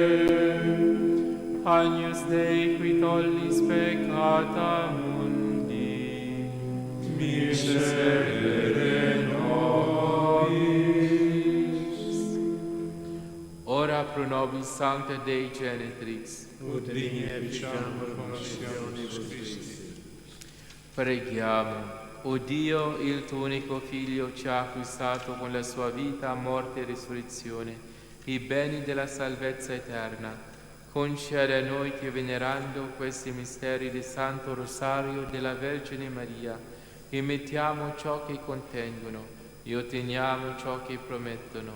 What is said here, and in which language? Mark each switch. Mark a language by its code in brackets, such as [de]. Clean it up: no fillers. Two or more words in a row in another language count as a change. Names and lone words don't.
[la] Agnus Dei qui tollis peccata mundi, miserere nobis. Ora pro nobis Sancta Dei Genetrix, ut digni efficiamur commissionis Christi. [it] Preghiamo. O Dio, il tuo unico Figlio ci ha acquistato con la sua vita, morte e risurrezione i beni della salvezza eterna. Concede a noi che, venerando questi misteri del Santo Rosario della Vergine Maria, imitiamo ciò che contengono e otteniamo ciò che promettono.